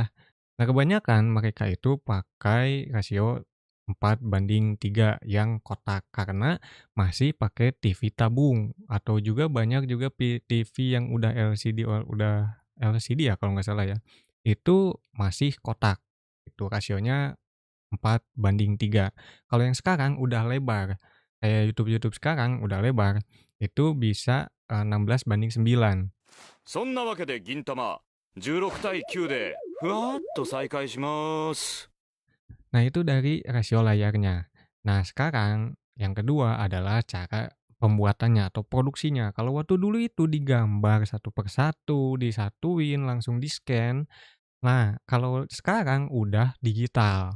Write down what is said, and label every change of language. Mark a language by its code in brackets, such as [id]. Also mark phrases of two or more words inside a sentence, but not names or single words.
[id] Nah, kebanyakan mereka itu pakai rasio 4:3 yang kotak, karena masih pakai TV tabung atau juga banyak juga TV yang udah LCD udah LCD ya kalau nggak salah ya, itu masih kotak, itu rasionya 4:3. Kalau yang sekarang udah lebar, kayak YouTube-YouTube sekarang udah lebar, itu bisa, 16:9. [ja] そんなわけで銀魂16対9でふわーっと再開します。 [id] Nah, itu dari rasio layarnya. Nah, sekarang yang kedua adalah cara pembuatannya atau produksinya. Kalau waktu dulu itu digambar satu per satu, disatuin, langsung di-scan. Nah, kalau sekarang udah digital.